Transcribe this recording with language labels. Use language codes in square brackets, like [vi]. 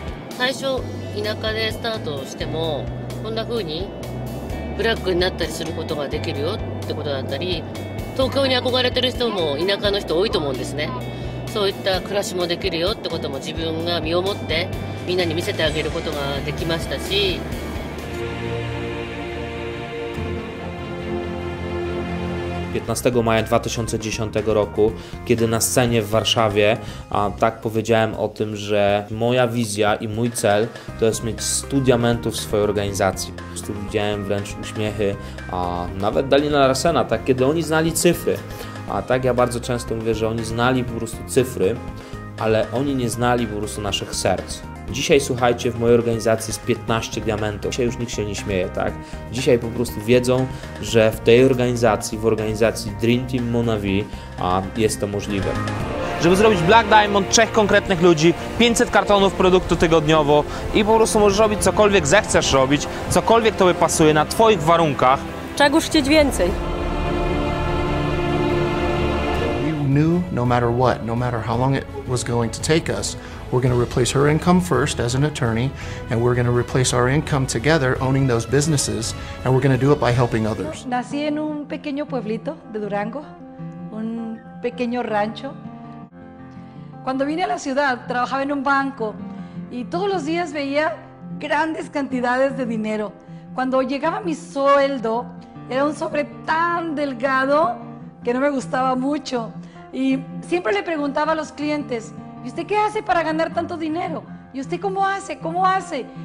[ja] 最初田舎でスタートしてもこんな風にブラックになったりすることができるよってことだったり、東京に憧れてる人も田舎の人多いと思うんですね。そういった暮らしもできるよってことも自分が身をもってみんなに見せてあげることができましたし、 [pl] 15 maja 2010 roku, kiedy na scenie w Warszawie tak powiedziałem o tym, że moja wizja i mój cel to jest mieć 100 diamentów w swojej organizacji. Po prostu widziałem wręcz uśmiechy, nawet Dalina Larsena, tak, kiedy oni znali cyfry. A tak ja bardzo często mówię, że oni znali po prostu cyfry, ale oni nie znali po prostu naszych serc. Dzisiaj, słuchajcie, w mojej organizacji jest 15 diamentów. Dzisiaj już nikt się nie śmieje, tak? Dzisiaj po prostu wiedzą, że w tej organizacji, w organizacji Dream Team MonaVie jest to możliwe. Żeby zrobić Black Diamond 3 konkretnych ludzi, 500 kartonów produktu tygodniowo i po prostu możesz robić cokolwiek zechcesz robić, cokolwiek tobie pasuje na twoich warunkach. Czegoż chcieć więcej? [en] knew no matter what, no matter how long it was going to take us, we're going to replace her income first as an attorney, and we're going to replace our income together owning those businesses, and we're going to do it by helping others. [es] Nací en un pequeño pueblito de Durango, un pequeño rancho. Cuando vine a la ciudad trabajaba en un banco y todos los días veía grandes cantidades de dinero. Cuando llegaba mi sueldo era un sobre tan delgado que no me gustaba mucho y siempre le preguntaba a los clientes, ¿y usted qué hace para ganar tanto dinero? ¿Y usted cómo hace? ¿Cómo hace?